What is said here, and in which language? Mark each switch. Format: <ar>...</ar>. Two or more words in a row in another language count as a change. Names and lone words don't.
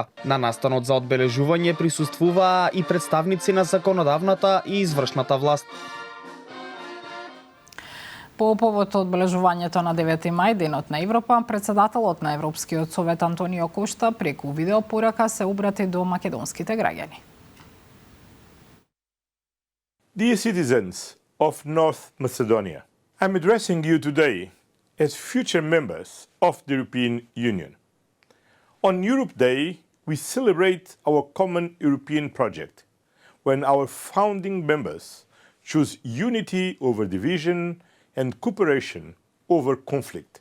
<mk>На настанот за одбележување присуствуваа и представници на законодавната и извршната власт. По повод одбележувањето на 9 мај, Денот на Европа, председателот на Европскиот совет Антонио Кошта преку видеопорака се обрати до македонските граѓани.</mk> <en>Dear citizens of North Macedonia, I'm addressing you today as future members of the European Union. On Europe Day, we celebrate our common European project, when our founding members choose unity over division and cooperation over conflict.</en>